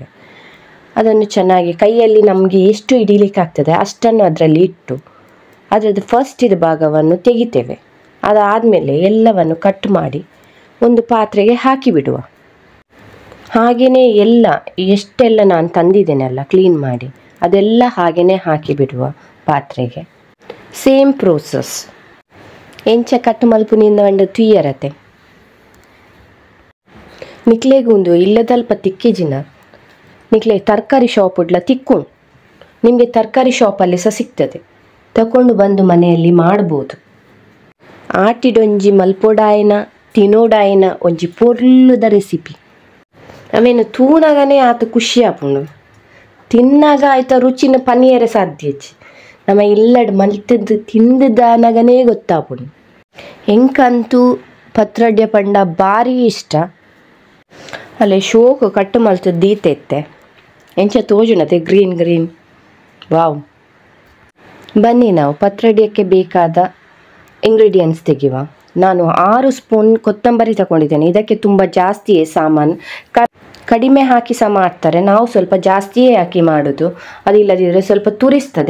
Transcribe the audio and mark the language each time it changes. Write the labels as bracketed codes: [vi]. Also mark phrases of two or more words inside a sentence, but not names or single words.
[kn] ಅದನ್ನು ಚೆನ್ನಾಗಿ ಕೈಯಲ್ಲಿ ನಮಗೆ ಎಷ್ಟು ಹಿಡಿಲಿಕ್ಕೆ ಆಗ್ತದೆ ಅಷ್ಟನ್ನು ಅದರಲ್ಲಿ ಇಟ್ಟು ಅದರದ್ದು ಫಸ್ಟಿದ ಭಾಗವನ್ನು ತೆಗಿತೇವೆ. ಅದಾದಮೇಲೆ ಎಲ್ಲವನ್ನು ಕಟ್ ಮಾಡಿ ಒಂದು ಪಾತ್ರೆಗೆ ಹಾಕಿಬಿಡುವ. ಹಾಗೆಯೇ ಎಲ್ಲ ಎಷ್ಟೆಲ್ಲ ನಾನು ತಂದಿದ್ದೇನೆಲ್ಲ ಕ್ಲೀನ್ ಮಾಡಿ ಅದೆಲ್ಲ ಹಾಗೆಯೇ ಹಾಕಿಬಿಡುವ ಪಾತ್ರೆಗೆ. [en] same process [tcy] ಎಂಚ ಕಟ್ ಮಲ್ಪುನಿಂದ ಒಂದು ತುಯ್ಯರತೆ ನಿಕ್ಲೆಗೊಂದು ಇಲ್ಲದಲ್ಪ ತಿಕ್ಕಿಜಿನ ನಿಕ್ಲೆ ತರಕಾರಿ ಶಾಪ್ ಉಡ್ಲ ತಿಕ್ಕು. [kn] ನಿಮಗೆ ತರಕಾರಿ ಶಾಪಲ್ಲಿ ಸಹ ಸಿಗ್ತದೆ, ತಗೊಂಡು ಬಂದು ಮನೆಯಲ್ಲಿ ಮಾಡ್ಬೋದು. [tcy] ಆಟಿಡೊಂಜಿ ಮಲ್ಪೊಡಾಯಿನ ತಿನ್ನೋಡಾಯಿನ ಒಂಜಿ ಪೊರ್ಲುದ ರೆಸಿಪಿ. ಅವೇನು ತೂನಾಗನೇ ಆತ ಖುಷಿ ಆಪುಂಡು, ತಿನ್ನಾಗ ಆಯ್ತ ರುಚಿನ ಪನಿಯರೆ ಸಾಧ್ಯಚ್ಚಿ. ನಮ್ಮ ಇಲ್ಲಡ್ ಮಲ್ತದ್ದು ತಿಂದದಾನಗನೇ ಗೊತ್ತಾಪುಂಡು. ಎಂಕಂತೂ ಪತ್ರೊಡ್ಯ ಪಂಡ ಭಾರಿ ಇಷ್ಟ. ಅಲ್ಲೇ ಶೋಕು ಕಟ್ಟು ಮಲ್ತದ್ದು ದೀತೆತ್ತೆ ಎಂಚ ತೋಜುನತೆ [en] green wow. [kn] ಬನ್ನಿ ನಾವು ಪತ್ರೊಡ್ಯಕ್ಕೆ ಬೇಕಾದ ಇಂಗ್ರೀಡಿಯೆಂಟ್ಸ್ ತೆಗೆಯುವ. ನಾನು 6 ಸ್ಪೂನ್ ಕೊತ್ತಂಬರಿ ತಗೊಂಡಿದ್ದೇನೆ. ಇದಕ್ಕೆ ತುಂಬ ಜಾಸ್ತಿಯೇ ಸಾಮಾನು, ಕಡಿಮೆ ಹಾಕಿ ಸಹ ಮಾಡ್ತಾರೆ. ನಾವು ಸ್ವಲ್ಪ ಜಾಸ್ತಿಯೇ ಹಾಕಿ ಮಾಡೋದು, ಅದಿಲ್ಲದಿದ್ದರೆ ಸ್ವಲ್ಪ ತುರಿಸ್ತದೆ.